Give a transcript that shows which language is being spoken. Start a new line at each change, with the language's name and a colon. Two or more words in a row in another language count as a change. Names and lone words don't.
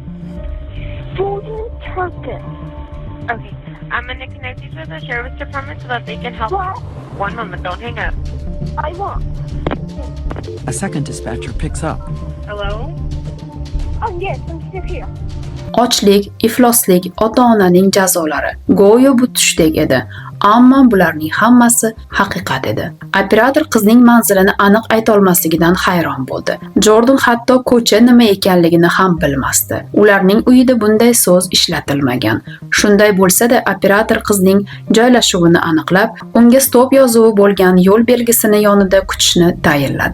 English: Jordan Terpin. Okay. I'm going to connect you to the sheriff's department so that they can help What? you. One moment. Don't hang up. I won't. A second dispatcher picks up. Hello? Oh, yes, I'm still here.
Uzbek: Ochlik, ifloslik ota-onaning jazolari. Go'yo bu tushdek edi. Ammo bularning hammasi haqiqat edi. Operator qizning manzilini aniq ayta olmasligidan hayron bo'ldi. Jordan hatto ko'cha nima ekanligini ham bilmasdi. Ularning uyida bunday so'z ishlatilmagan. Shunday bo'lsa-da, operator qizning joylashuvini aniqlab, unga stop yozuvi bo'lgan yo'l belgisini yonida kutishni tayinladi.